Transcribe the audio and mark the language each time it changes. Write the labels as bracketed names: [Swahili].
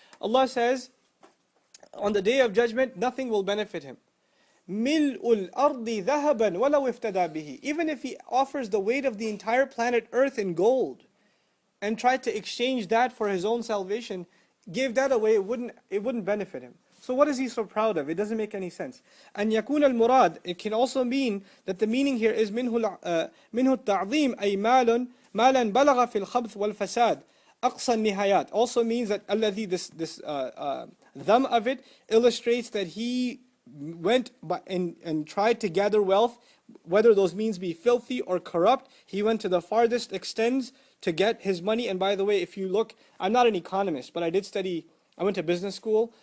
[English] Allah says, on the Day of Judgment, nothing will benefit him. [Arabic] مِلْءُ الْأَرْضِ ذَهَبًا وَلَوْ اِفْتَدَى بِهِ. [English] Even if he offers the weight of the entire planet Earth in gold, and tried to exchange that for his own salvation, gave that away, it wouldn't benefit him. So what is he so proud of? It doesn't make any sense. [Arabic] And يكون المراد, [English] it can also mean that the meaning here is [Arabic] منه التعظيم أي مالا بلغ في الخبث والفساد أقصى النهايات. [English] Also means that الذي, this dham of it illustrates that he went and tried to gather wealth, whether those means be filthy or corrupt. He went to the farthest extents to get his money. And by the way, if you look, I'm not an economist, but I did study I went to business school.